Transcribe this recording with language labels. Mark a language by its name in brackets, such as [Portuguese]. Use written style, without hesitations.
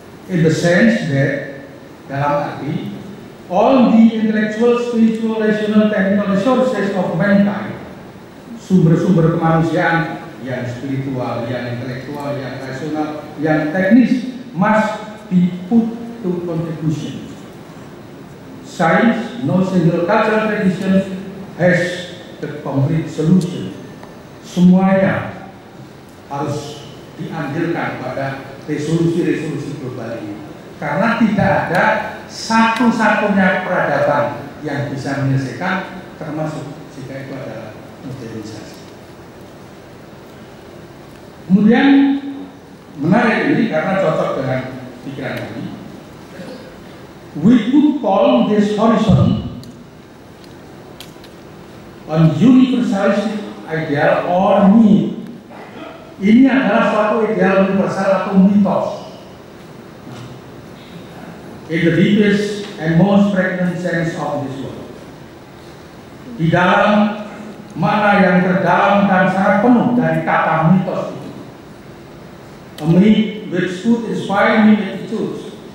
[English] In the sense that, [Indonesian] dalam arti, [English] all the intellectual, spiritual, rational, technical resources of mankind, [Indonesian] sumber-sumber kemanusiaan yang spiritual, yang intelektual, yang rasional, yang teknis, [English] must be put to contribution. Science, no single cultural tradition has the complete solution. [Indonesian] Semuanya harus diambilkan pada resolusi-resolusi global ini. Karena tidak ada satu-satunya peradaban yang bisa menyelesaikan, termasuk jika itu adalah modernisasi. Kemudian menarik ini karena cocok dengan pikiran kami. [English] We could call this horizon on universalistic ideal or myth. [Indonesian] Ini adalah suatu ideal universal atau mitos. [English] In the deepest and most pregnant sense of this word. [Indonesian] Di dalam makna yang terdalam dan sangat penuh dari kata mitos itu. [English] A myth which could inspire new attitudes.